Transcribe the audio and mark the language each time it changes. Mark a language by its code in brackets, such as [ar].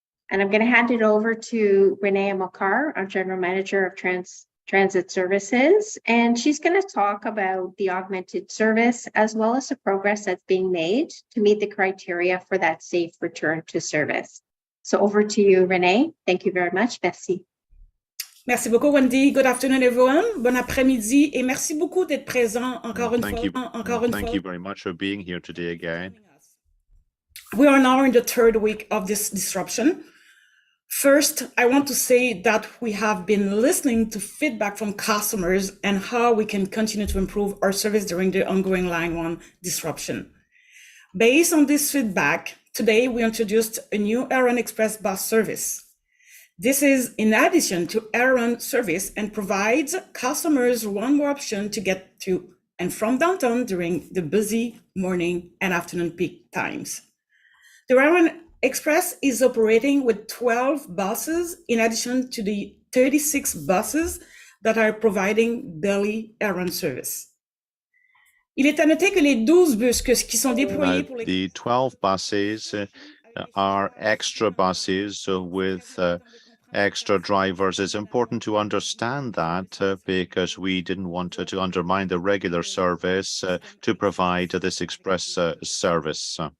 [en] And I'm going to hand it over to Renee Makar, our General Manager of Transit Services, and she's going to talk about the augmented service as well as the progress that's being made to meet the criteria for that safe return to service. So over to you, Renee. Thank you very much. Merci. [fr] Merci beaucoup, Wendy. [en] Good afternoon, everyone. [fr] Bon après-midi, et merci beaucoup d'être présent encore une fois. [en] Thank you very much for being here today again. We are now in the third week of this disruption. First, I want to say that we have been listening to feedback from customers and how we can continue to improve our service during the ongoing Line 1 disruption. Based on this feedback, today we introduced a new R1 Express bus service. This is in addition to R1 service and provides customers one more option to get to and from downtown during the busy morning and afternoon peak times. The R1 Express is operating with 12 buses in addition to the 36 buses that are providing daily R1 service. [fr] Il est à noter que les 12 bus qui sont déployés pour [en] the 12 buses are extra buses with extra drivers. It's important to understand that because we didn't want to undermine the regular service to provide this express service.